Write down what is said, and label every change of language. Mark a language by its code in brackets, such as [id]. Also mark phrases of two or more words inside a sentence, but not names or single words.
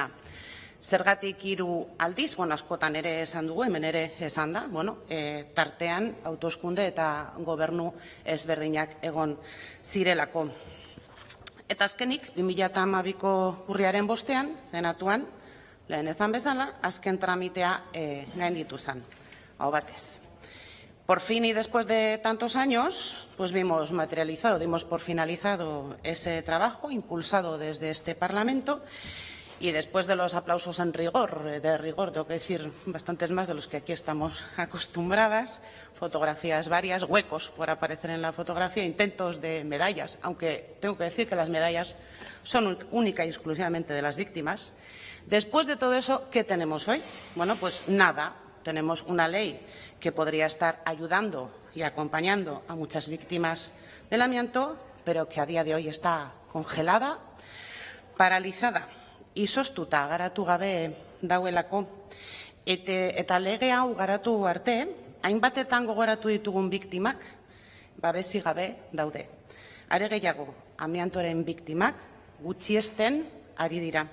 [eu] Zergatik 3 aldiz, askotan ere esan dugu, hemen ere esan da, tartean hauteskunde eta gobernu ezberdinak egon zirelako. Eta azkenik, 2012ko urriaren 5ean, senatuan, lehen ezan bezala, azken tramitea gainditu zen, aho batez. [es] Por fin y después de tantos años, pues vimos materializado, dimos por finalizado ese trabajo impulsado desde este Parlamento. Y después de los aplausos en rigor, tengo que decir bastantes más de los que aquí estamos acostumbradas, fotografías varias, huecos por aparecer en la fotografía, intentos de medallas, aunque tengo que decir que las medallas son única y exclusivamente de las víctimas. Después de todo eso, ¿qué tenemos hoy? Pues nada, tenemos una ley que podría estar ayudando y acompañando a muchas víctimas del amianto, pero que a día de hoy está congelada, paralizada. [eu] Izoztuta garatu gabe dauelako, eta lege hau garatu arte, hainbatetan gogoratu ditugun biktimak, babesi gabe daude. Are gehiago, amiantoren biktimak gutxiesten ari dira.